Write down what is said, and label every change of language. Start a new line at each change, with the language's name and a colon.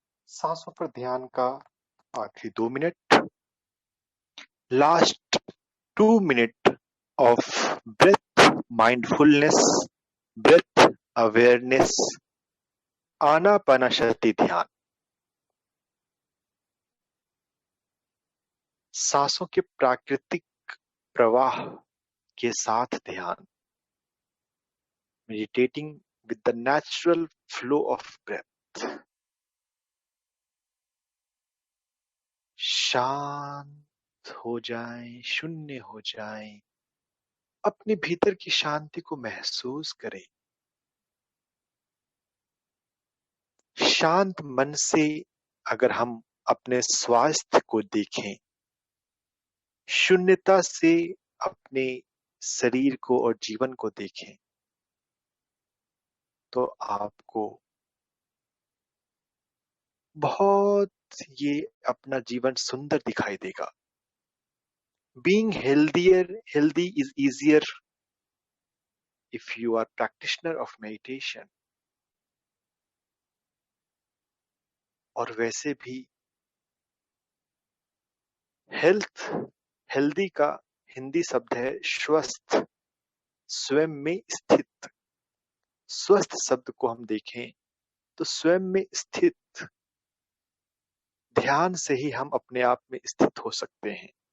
Hindi: सांसों पर ध्यान का आखिरी 2 minute,
English: last 2 minute of breath mindfulness, breath awareness,
Hindi: Anapanasati ध्यान। सांसों के प्राकृतिक प्रवाह के साथ ध्यान।
English: Meditating with the natural flow of breath.
Hindi: शांत, हो जाएं, शून्य हो जाएं, अपने भीतर की शांति को महसूस करें। शांत मन से अगर हम अपने स्वास्थ्य को देखें, शून्यता से अपने शरीर को और जीवन को देखें, तो आपको बहुत ये अपना जीवन सुंदर दिखाई देगा।
English: Being healthy is easier if you are practitioner of meditation.
Hindi: और वैसे भी हेल्दी का हिंदी शब्द है स्वस्थ, स्वयं में स्थित। स्वस्थ शब्द को हम देखें तो स्वयं में स्थित, ध्यान से ही हम अपने आप में स्थित हो सकते हैं।